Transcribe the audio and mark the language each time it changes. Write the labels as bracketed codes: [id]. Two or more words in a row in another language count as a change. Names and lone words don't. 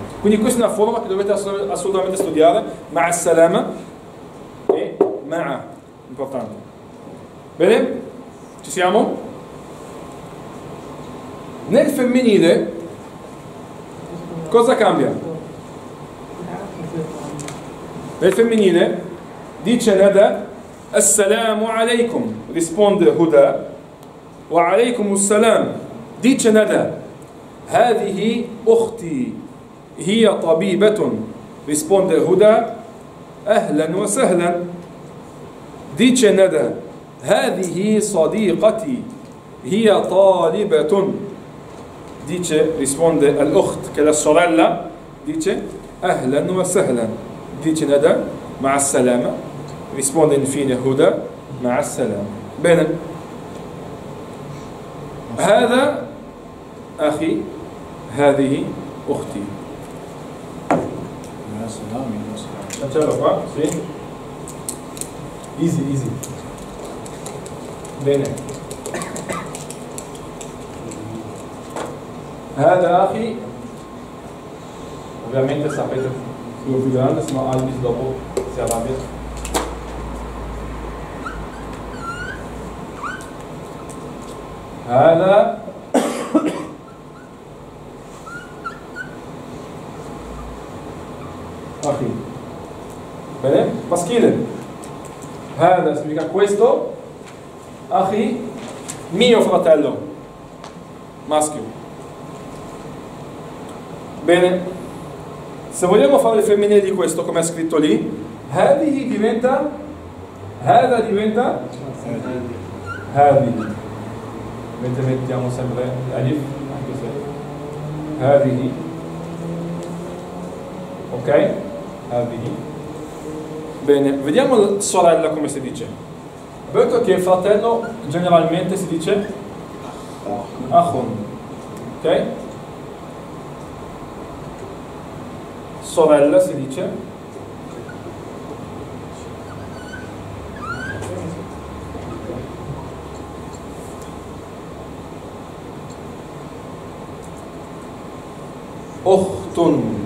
[it] Quindi questa è una forma che dovete assolutamente studiare, [ar] مع السلام [it] e ma'a, importante. Bene? Ci siamo? Nel femminile cosa cambia? Nel femminile dice Nada, [ar] السلام عليكم, risponde Huda, وعليكم السلام, dice Nada, هذه أختي هي طبيبة, risponde Huda, أهلا وسهلا. dice Nada, هذه صديقتي هي طالبة, [it] dice, risponde al-ukht, che è la sorella, dice [ar] أهلا وسهلا. dice Nada, مع السلامة, [it] risponde infine Huda, [ar] مع السلامة. bene, هذا أخي هذه أختي. [it] Facciamo qua, sì. [en] Easy, easy. Bene. [ar] هذا أخي. [it] Ovviamente sapete quello più grande, sennò Albis dopo si arrabbia. [ar] هذا أخي. [it] Bene? Maschile. هذا significa questo. أخي, mio fratello. Maschio. Bene. Se vogliamo fare il femminile di questo, come è scritto lì, هذه diventa, هذا diventa هذه. Mentre mettiamo sempre l'alif, anche se هذه. Ok? هذه. Bene, vediamo la sorella come si dice. Abbiamo detto che il fratello generalmente si dice akhun. Ok? Sorella si dice ukhtun.